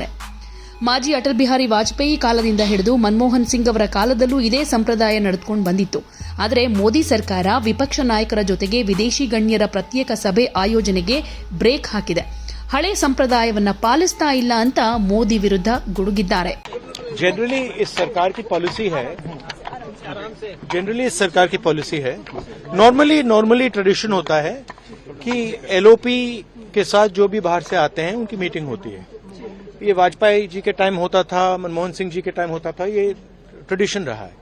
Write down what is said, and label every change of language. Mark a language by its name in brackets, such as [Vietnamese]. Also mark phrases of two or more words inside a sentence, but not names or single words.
[Kannada] ಮಾಜಿ ಅಟಲ್ ಬಿಹಾರಿ ವಾಜಪೇಯಿ ಕಾಲದಿಂದ ಹಿಡಿದು ಮನಮೋಹನ್ ಸಿಂಗ್ ಅವರ ಕಾಲದಲ್ಲೂ ಇದೇ ಸಂಪ್ರದಾಯ ನಡೆದುಕೊಂಡು ಬಂದಿತ್ತು. ಆದರೆ ಮೋದಿ ಸರ್ಕಾರ ವಿಪಕ್ಷ ನಾಯಕರ ಜೊತೆಗೆ ವಿದೇಶಿ ಗಣ್ಯರ ಪ್ರತ್ಯೇಕ ಸಭೆ ಆಯೋಜನೆಗೆ ಬ್ರೇಕ್ ಹಾಕಿದೆ. ಹಳೆ ಸಂಪ್ರದಾಯವನ್ನ ಪಾಲಿಸ್ತಾ ಇಲ್ಲ ಅಂತ ಮೋದಿ ವಿರುದ್ಧ ಗುಡುಗಿದ್ದಾರೆ. [Hindi] जनरली इस सरकार की पॉलिसी है [English] normally tradition [Hindi] होता है कि एलओपी के साथ जो भी बाहर से आते हैं उनकी मीटिंग होती है। ये वाजपेयी जी के टाइम होता था, मनमोहन सिंह जी के टाइम होता था, ये ट्रेडिशन रहा है।